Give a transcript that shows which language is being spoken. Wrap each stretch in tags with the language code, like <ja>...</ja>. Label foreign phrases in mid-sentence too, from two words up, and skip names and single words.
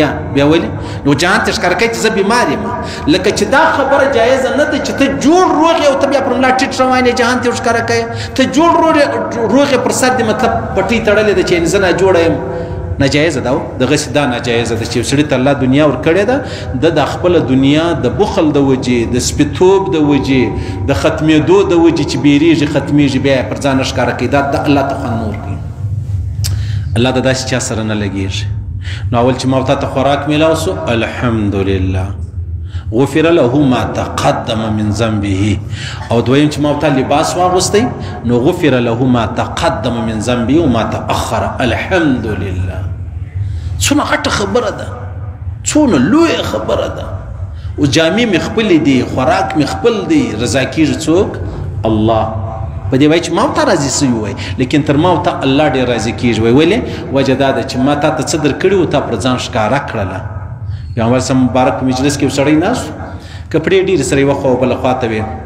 <ps>یا بیا ولې نو جهان ته ښکاره کوي چې زه بیمار یم لکه چې دا خبره جایزه نه ده چې ته جوړ روغ یې او ته بیا پر ملا ټیټ روان یې جهان ته ښکاره کوي ته جوړ روغ یې پر سر دې مطلب پټۍ تړلې ده چې زه ناجوړه یم ناجایزه ده دغسې دا ناجایزه ده چې یو سړي ته الله دنیا ورکړې ده د خپله دنیا د بخل د وجې د سپېتوب د وجې د ختمېدو د وجې چې بیریږي ختمېږي بیا یې پر ځان نه ښکاره کوي دا د الله ته خوند نه ورکوي الله د داسې چا سره نه لګېږي نو اول چې ما ته خوراک میلاو سو الحمدلله</ps> <ar>غفر له ما تقدم من ذنبه</ar> <ps>او دویم چې ما ته لباس واغوستی نو</ps> <ar>غفر له ما تقدم من ذنبه وما تأخر</ar> <ps>الحمدلله څونه غټه خبره ده څونه لویه خبره ده او جامې مې خپلې دي خوراک مې خپل دی رضا کېږي څوک الله په دې وایي چې ما ته راضي سوي وای لیکن تر ما ته الله ډېر راضي کېږي وای ولې وجه دا ده چې ما تا ته څه درکړي و تا پر ځان ښکاره کړله پیغمبر صاحب مبارک په مجلس کې یو سړی ناست کپړې ډېرې سره یوه خوا او بله خوا ته وې</ps>